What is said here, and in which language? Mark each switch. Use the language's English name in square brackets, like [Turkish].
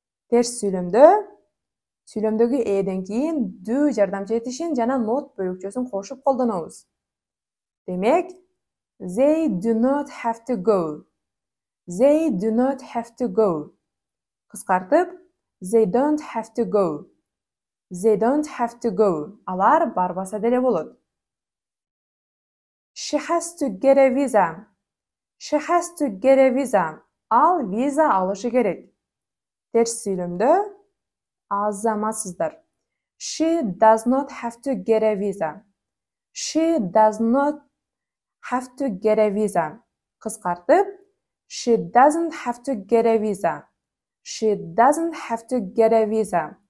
[Kyrgyz] Терс сүйлөмдөгү эден кийин do жардамчы этишин жана not бөлүкчөсүн кошуп колдонобуз. [English] Демек, they do not have to go. They do not have to go. Кыскартып, they don't have to go. They don't have to go. [Kyrgyz] Алар барбаса деле болот. [English] She has to get a visa. She has to get a visa. [Kyrgyz] Ал виза алышы керек. Терс сүйлөмдө азаматсыздар. [English] She does not have to get a visa. She does not have to get a visa. Кыскартып, she doesn't have to get a visa. She doesn't have to get a visa.